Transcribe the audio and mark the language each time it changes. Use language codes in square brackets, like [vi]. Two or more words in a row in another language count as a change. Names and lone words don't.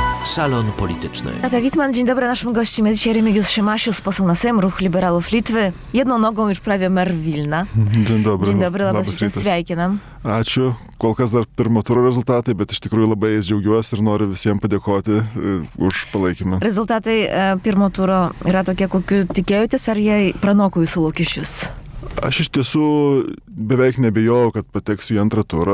[pl] Salon Polityczny. Beata Wittmann, dzień dobry. Naszym gościem jest dzisiaj Remigiusz Šimasius, poseł na Sejm, Ruch Liberalów Litwy. Jedną nogą już prawie mer Vilna. Dzień dobry. Dzień dobry, [lt] labas rytas, sveikinam. Ačiū. Kol kas dar pirmo turo rezultatai, bet iš tikrųjų labai jais džiaugiuosi ir noriu visiems padėkoti už palaikymą. Rezultatai pirmo turo yra tokie, kokiu tikėjotės, ar jie pranoko jūsų lūkesčius? Aš iš tiesų beveik nebijojau, kad pateksiu į antrą turą.